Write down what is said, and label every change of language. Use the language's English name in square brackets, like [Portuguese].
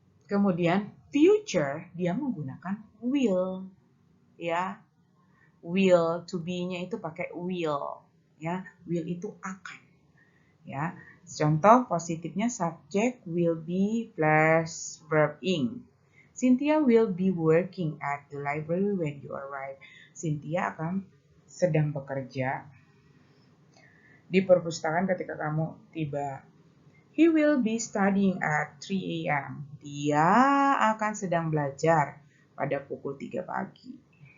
[Indonesian] Kemudian future dia menggunakan will, ya. Will, to be-nya itu pakai will, ya. Will itu akan, ya. Contoh positifnya subject will be plus verb ing. [English] Cynthia will be working at the library when you arrive. [Indonesian] Cynthia akan sedang bekerja di perpustakaan ketika kamu tiba. [English] He will be studying at 3 a.m. [Indonesian] Dia akan sedang belajar pada pukul 3 pagi.